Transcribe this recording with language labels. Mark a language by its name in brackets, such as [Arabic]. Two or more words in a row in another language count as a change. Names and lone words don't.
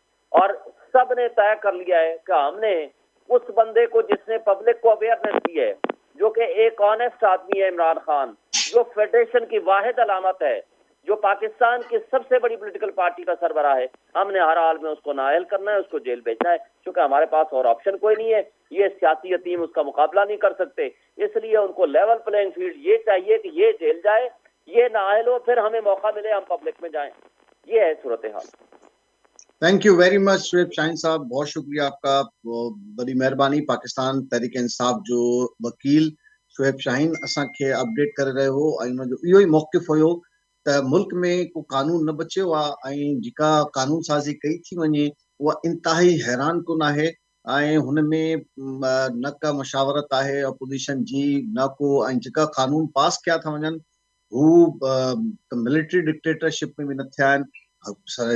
[Urdu] اور سب نے طے کر لیا ہے کہ ہم نے اس بندے کو جس نے پبلک کو اویئرنیس دی ہے، جو کہ ایک آنےسٹ آدمی ہے، عمران خان، جو فیڈریشن کی واحد علامت ہے، جو پاکستان کی سب سے بڑی پولیٹیکل پارٹی کا سربراہ ہے، ہم نے ہر حال میں اس کو نااہل کرنا ہے، اس کو جیل بھیجنا ہے، کیونکہ ہمارے پاس اور آپشن کوئی نہیں ہے، یہ سیاسی یتیم اس کا مقابلہ نہیں کر سکتے، اس لیے ان کو [English] level playing field [Urdu] یہ چاہیے کہ یہ جیل جائے، یہ نااہل ہو، پھر ہمیں موقع ملے ہم پبلک میں جائیں. یہ ہے صورتحال. [English] thank you very much [Urdu] شعیب شاہین صاحب، بہت شکریہ آپ کا، بڑی مہربانی. [Sindhi] پاکستان تحریک انصاف جو وکیل شعیب شاہین اساں کے اپڈیٹ کر رہے ہو، ان جو इहो ई मौक़िफ़ हुयो त मुल्क में को कानून न बचियो आहे ऐं जेका कानून साज़ी कई थी वञे उहा इंतिहाई हैरान कुन आहे ऐं हुन में न का मशावरत आहे अपोज़िशन जी, न को, ऐं जेका कानून पास कया था वञनि हू मिलिट्री डिक्टेटरशिप में बि न थिया आहिनि.